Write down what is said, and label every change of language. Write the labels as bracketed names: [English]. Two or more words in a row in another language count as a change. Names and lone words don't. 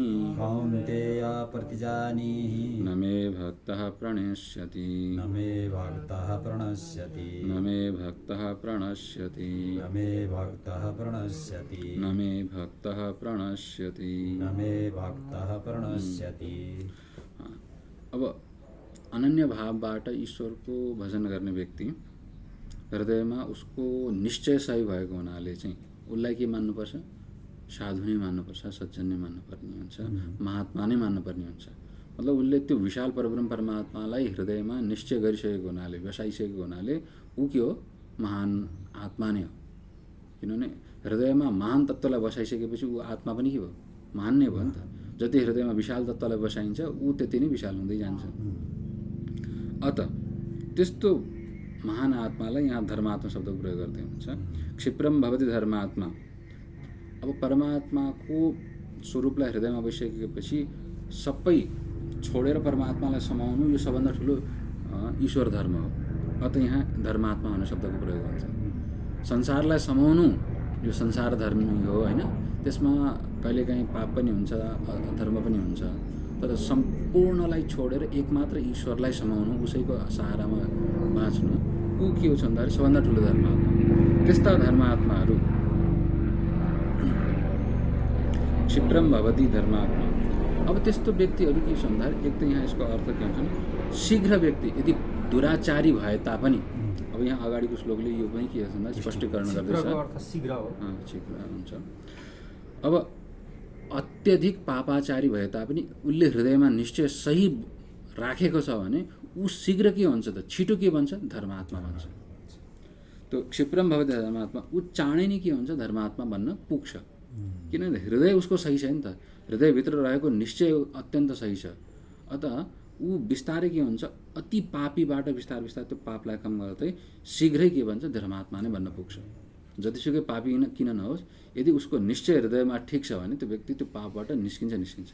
[Sanskrit] कौन्तेय प्रतिजानीहि, न मे भक्तः प्रणश्यति, न मे भक्तः प्रणश्यति, न मे भक्तः प्रणश्यति, न मे भक्तः प्रणश्यति, न मे भक्तः प्रणश्यति, न मे भक्तः प्रणश्यति। [Nepali] अब अनन्य भावबाट ईश्वरको भजन गर्ने व्यक्ति हृदयमा उसको निश्चय सही भएको हुनाले चाहिँ उसलाई के मान्नुपर्छ, साधु नै मान्नुपर्छ, सज्जन नै मान्नुपर्ने हुन्छ, महात्मा नै मान्नुपर्ने हुन्छ। मतलब उसले त्यो विशाल परब्रह्म परमात्मालाई हृदयमा निश्चय गरिसकेको हुनाले, बसाइसकेको हुनाले ऊ के हो, महान आत्मा नै हो। किनभने हृदयमा महान तत्त्वलाई बसाइसकेपछि ऊ आत्मा पनि के भयो, महान नै भयो नि त। जति हृदयमा विशाल तत्त्वलाई बसाइन्छ ऊ त्यति नै विशाल हुँदै जान्छ। अत त्यस्तो महान आत्मालाई यहाँ धर्मात्मा शब्दको प्रयोग गर्दै हुन्छ। [Sanskrit] क्षिप्रम भवति धर्मात्मा। [Nepali] अब परमात्माको स्वरूपलाई हृदयमा बसिसकेपछि सबै छोडेर परमात्मालाई समाउनु यो सबभन्दा ठुलो ईश्वर धर्म हो। अत यहाँ धर्मात्मा भन्ने शब्दको प्रयोग हुन्छ। संसारलाई समाउनु यो संसार धर्म हो होइन, त्यसमा कहिलेकाहीँ पाप पनि हुन्छ, अधर्म पनि हुन्छ, तर सम्पूर्णलाई छोडेर एकमात्र ईश्वरलाई समाउनु, उसैको सहारामा बाँच्नु, ऊ के हो भन्दाखेरि सबभन्दा ठुलो धर्मात्मा। त्यस्ता धर्मात्माहरू [Sanskrit] क्षिप्रम भवति धर्मात्मा। [Nepali] अब त्यस्तो व्यक्तिहरू के छ भन्दाखेरि एक त यहाँ यसको अर्थ के हुन्छ भने शीघ्र व्यक्ति यदि दुराचारी भए तापनि, अब यहाँ अगाडिको श्लोकले यो पनि के भन्दा स्पष्टीकरण गर्दैछ, शीघ्र हो, शीघ्र हुन्छ। अब अत्यधिक पापाचारी भए तापनि उसले हृदयमा निश्चय सही राखेको छ भने ऊ शीघ्र के हुन्छ त, छिटो के भन्छ, धर्मात्मा भन्छ। त्यो [Sanskrit] क्षिप्रम भवति धर्मात्मा, [Nepali] ऊ चाँडै नै के हुन्छ, धर्मात्मा बन्न पुग्छ। किनभने हृदय उसको सही छ नि त, हृदयभित्र रहेको निश्चय अत्यन्त सही छ। अत ऊ बिस्तारै के हुन्छ, अति पापीबाट बिस्तारै बिस्तारै त्यो पापलाई कम गर्दै शीघ्रै के भन्छ, धर्मात्मा नै बन्न पुग्छ। जतिसुकै पापी किन नहोस्, यदि उसको निश्चय हृदयमा ठिक छ भने त्यो व्यक्ति त्यो पापबाट निस्किन्छ।